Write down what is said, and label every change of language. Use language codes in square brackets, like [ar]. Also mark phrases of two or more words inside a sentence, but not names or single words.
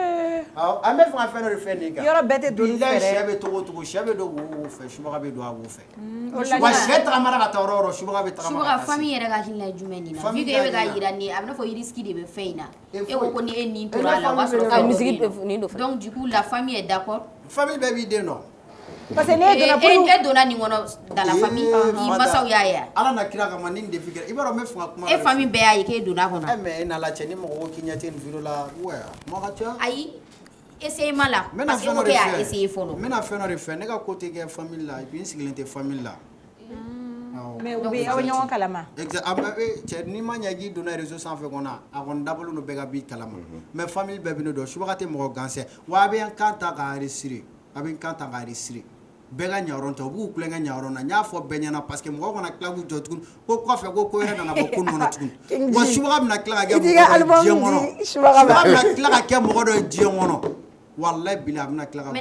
[bm] an bɛ fɛ ka fɛn dɔ de fɛ nin kan yɔrɔ bɛɛ tɛ doni fɛ dɛ sɛ bɛ togo o togo sɛ bɛ don wo fɛ Subaga bɛ don a wo fɛ wa sɛ tagamana ka taa yɔrɔ o yɔrɔ Subaga bɛ tagamana Subaga famille yɛrɛ ka hakilina ye jumɛn nin na [fr] vu que [bm] e bɛ ka yira nin a bɛ n'a fɔ [fr] risque de [bm] bɛ fɛn in na e ko ko ni e nin tora a la o b'a sɔrɔ musique nin don [fr] donc du coup la famille est d'accord [bm] famille bɛɛ b'i den dɔn Parce que ne donna nin kɔnɔ [fr] dans la famille [bm] i masaw y'a ye ala na kira kama nin défi kɛra i b'a dɔn n bɛ fɛ ka kuma e famille bɛɛ y'a ye k'e donna kɔnɔ mais n'a la cɛ ni mɔgɔ ko k'i ɲɛ tɛ nin vidéo la ouais mɔgɔ ka ca ayi essayé ma la parce que ko k'e y'a essayé fɔlɔ n bɛna fɛn dɔ de fɛ ne ka ko tɛ kɛ famille la [fr] et puis [bm] n sigilen tɛ famille la mais u bɛ aw ɲɔgɔn kalama cɛ n'i ma ɲɛ k'i donna réseau sanfɛ kɔnɔ a kɔni dabɔlen don bɛɛ ka b'i kalama mais famille bɛɛ bɛ ne dɔn subaga tɛ mɔgɔ gansɛ wa a bɛ n kan ta k'a enregistrer a bɛ n kan ta k'a enregistrer bɛɛ ka ɲayɔrɔ tɛ u b'u kulonkɛ ɲayɔrɔ na n y'a fɔ bɛɛ ɲɛna parce que mɔgɔ kana tila k'u jɔ tuguni ko kɔfɛ ko wɛrɛ nana bɔ ko nin kɔnɔ tuguni wa subaga bɛna tila ka kɛ mɔgɔ dɔ ye diɲɛ kɔnɔ subaga bɛna tila ka kɛ mɔgɔ dɔ ye diɲɛ kɔnɔ walayi bila a bɛna tila ka